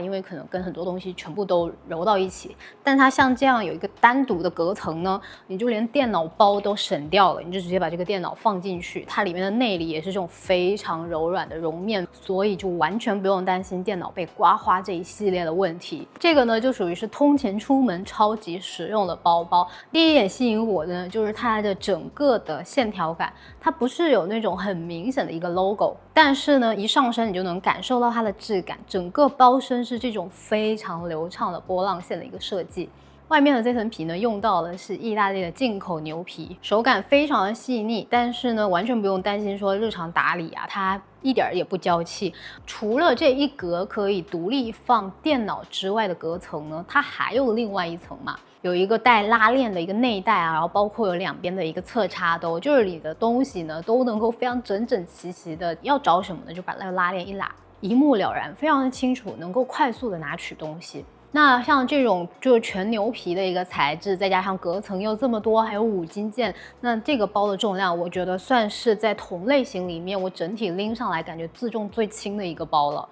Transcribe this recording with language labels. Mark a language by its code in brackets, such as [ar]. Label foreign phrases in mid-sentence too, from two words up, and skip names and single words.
[zh] 因為可能跟很多東西全部都揉到一起。但它像這樣有一個單獨的隔層呢，你就連電腦包都省掉了，你就直接把這個電腦放進去，它裡面的內裡也是這種非常柔軟的絨面，所以就完全不用擔心電腦被刮花這一系列的問題。這個呢就屬於是通勤出門超級實用的包包。第一眼吸引我的呢，就是它的整個的線條感，它不是有那種很明顯的一個 logo， 但是呢一上身你就能感受到它的質感，整個包身是這種非常流暢的波浪線的一個設計。外面的這層皮呢，用到的是意大利的进口牛皮，手感非常的細膩，但是呢，完全不用擔心說日常打理啊，它一點也不嬌氣。除了這一格可以獨立放電腦之外的隔層呢，它還有另外一層嘛，有一個帶拉鏈的一個內袋啊，然后包括有2邊的一個側插兜，就是你的東西呢都能夠非常整整齊齊的，要找什麼呢，就把那個拉鏈一拉，一目了然，非常的清楚，能夠快速的拿取東西。那像這種就是全牛皮的一個材質，再加上隔层又這麼多，還有5金件，那這個包的重量，我覺得算是在同類型裡面，我整體拎上來感觉自重最輕的一個包了。